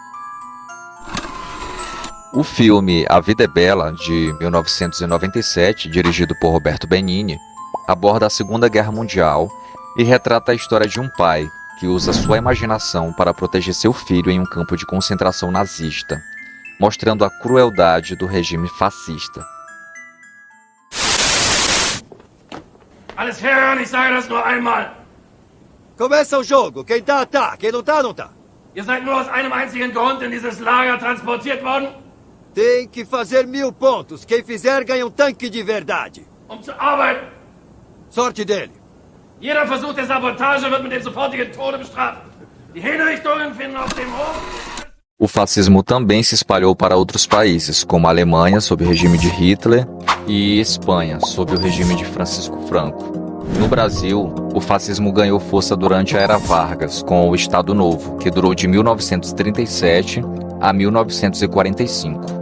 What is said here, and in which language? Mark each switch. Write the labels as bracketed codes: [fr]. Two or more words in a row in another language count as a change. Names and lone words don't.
[pt] O filme A Vida é Bela, de 1997, dirigido por Roberto Benigni, aborda a Segunda Guerra Mundial e retrata a história de um pai que usa sua imaginação para proteger seu filho em um campo de concentração nazista, mostrando a crueldade do regime fascista. [de] Alles hören, ich sage das nur einmal. [pt] Começa o jogo. Quem tá, quem não tá, não tá. [de] Ihr seid nur aus einem einzigen Grund in dieses Lager transportiert worden? [pt] Tem que fazer 1000 pontos. Quem fizer ganha tanque de verdade. [de] Um zu arbeiten. [pt] Sorte dele. [de] Jeder Versuch der Sabotage wird mit dem sofortigen Tode bestraft. Die Hinrichtungen finden auf dem Hof. [pt] O fascismo também se espalhou para outros países, como a Alemanha, sob o regime de Hitler, e Espanha, sob o regime de Francisco Franco. No Brasil, o fascismo ganhou força durante a Era Vargas, com o Estado Novo, que durou de 1937 a 1945.